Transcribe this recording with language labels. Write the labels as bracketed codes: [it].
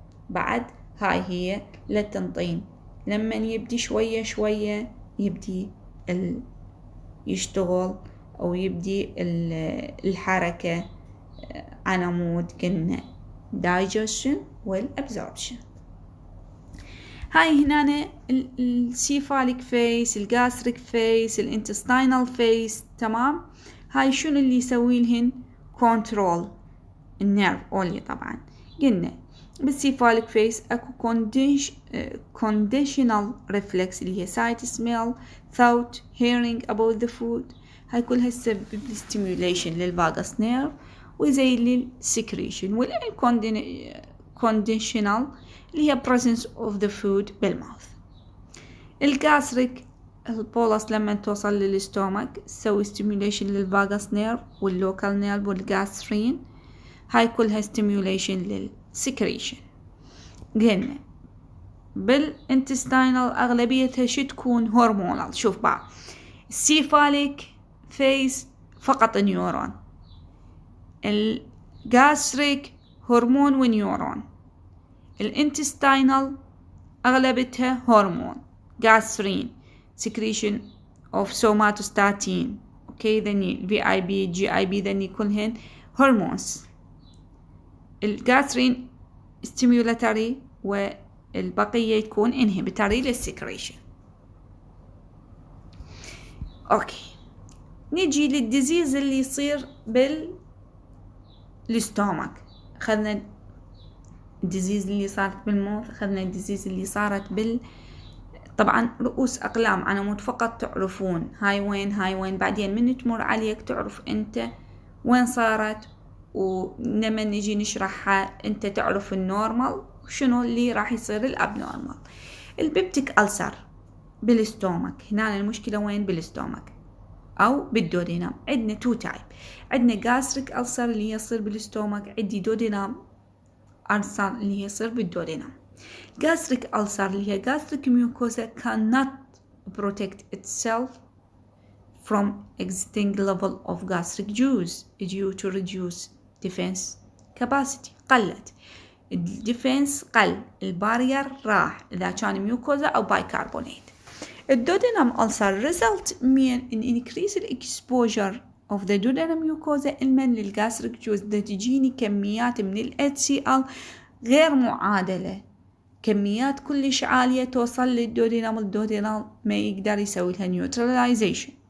[ar] بعد هاي هي للتنطين، لما يبدي شوية شوية يبدي يشتغل أو يبدي الحركة على مود قلنا digestion والabsorption. هاي هنا السيفاليك فيس، الجاستريك فيس، الانتستينال فيس. تمام، هاي شنو اللي يسوي لهن كنترول؟ النيرف اولي. طبعا قلنا بالسيفاليك فيس اكو conditional reflex اللي هي [en] sight, smell, thought, hearing about the food. [ar] هاي كلها تسبب stimulation للفاغس نيرف وزي للسكريشن. والconditional اللي هي [en] presence of the food [ar] بالماوث. الجاستريك البولس لما توصل للستومك تسوي stimulation للفاغس نيرف واللوكال نيرف والجاسترين. هاي كلها stimulation للسكريشن. قلنا بالانتستينال أغلبيتها شو تكون هرمونال. شوف بقى، السيفاليك فيس فقط نيورون، الجاستريك هرمون ونيورون، الانتستينال أغلبتها هرمون جاسترين [en] secretion of somatostatin. okay then VIB GIB then [ar] كلهن هرمونز. الجاسترين stimulatory والبقية تكون inhibitory للسكريشن. اوكي، نجي للديزيز اللي يصير بالستومك. أخذنا الديزيز اللي صارت بالموث، أخذنا الديزيز اللي صارت طبعا رؤوس أقلام على مود فقط تعرفون هاي وين، بعدين من تمر عليك تعرف أنت وين صارت، ولما نجي نشرحها أنت تعرف النورمال شنو اللي راح يصير الأبنورمال. البيبتيك ألسر بالستومك، هنا المشكلة وين؟ بالستومك أو بالدودينام. عندنا تو تايب، عندنا gastric ألسر اللي يصير بالستومك، عندي دودينام ألسر اللي يصير بالدودينام. gastric ألسر اللي هي [en] gastric mucosa cannot protect itself from existing level of gastric juice due to reduced defense capacity. [ar] قلت الديفنس، قل البارير، راح إذا كان ميوكوزا أو بايكربونات. الدودينام ألسر result من [en] increase exposure of the duodenum mucosa [ar] المن للgastric juice ده تجيني كميات من ال HCl غير معادلة، كميات كلش عالية توصل للدودينام، الدودينام ما يقدر يسوي لها neutralization.